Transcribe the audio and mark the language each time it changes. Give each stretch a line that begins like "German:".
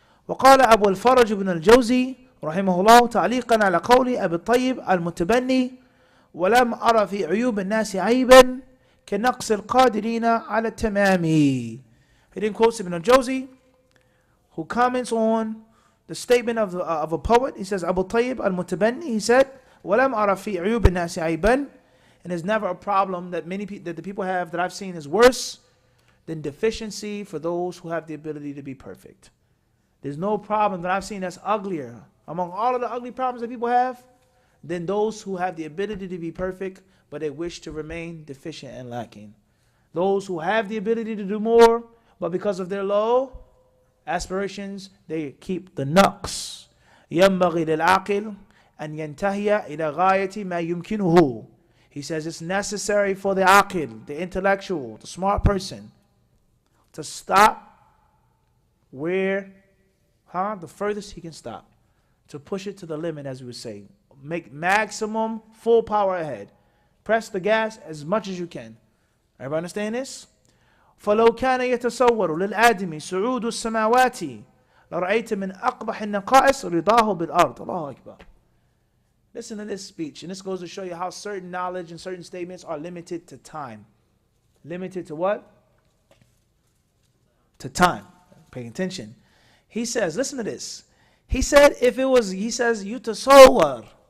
Arabic: وقال أبو الفرج بن الجوزي رحمه الله تعليقا على قول أبي الطيب المتبني ولم أرى في عيوب الناس عيبا كنقص القادرين على التمام.
English: He then quotes Ibn al-Jawzi, who comments on the statement of a poet. He says, Abu Tayyib al-Mutabanni, he said,
Arabic: وَلَمْ أَرَ فِي عُيُوبِ النَّاسِ عَيْبًا.
English: And there's never a problem that the people have that I've seen is worse than deficiency for those who have the ability to be perfect. There's no problem that I've seen that's uglier among all of the ugly problems that people have than those who have the ability to be perfect, but they wish to remain deficient and lacking. Those who have the ability to do more, but because of their low aspirations, they keep the naqs.
Arabic: ينبغي للعاقل أن ينتهي إلى غاية ما يمكنه.
English: He says it's necessary for the aqil, the intellectual, the smart person, to stop where, the furthest he can stop. To push it to the limit, as we would say. Make maximum full power ahead. Press the gas as much as you can. Everybody understand this?
Arabic: فلو كان يتصور للآدم صعود السماوات لرأيت من أقبح النقائص رضاه بالأرض. الله أكبر.
English: Listen to this speech, and this goes to show you how certain knowledge and certain statements are limited to time. Limited to what? To time. Paying attention. He says, listen to this. He said, yutasawwar.